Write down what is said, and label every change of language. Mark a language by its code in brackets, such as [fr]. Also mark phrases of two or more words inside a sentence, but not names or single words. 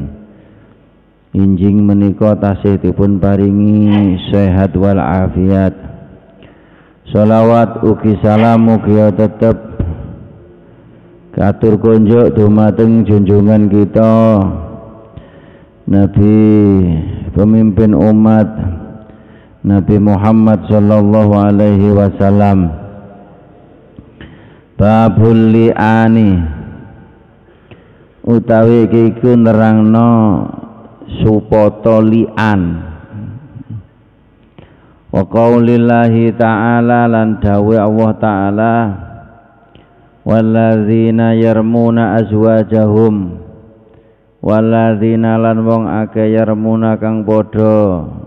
[jv] Injing menika tasih dipun paringi sehat wal afiat. Shalawat ugi salam mugi tetep katur kunjuk dumateng junjungan kita Nabi pemimpin umat Nabi Muhammad [ar] صلى الله عليه وسلم. باب اللعان [jv] utawi iku nerangno supata li'an. [ar] وقول الله تعالى, [jv] lan dawe Allah ta'ala, [ar] والذين يرمون أزواجهم والذين [jv] lan wong akeh yarmuna kang padha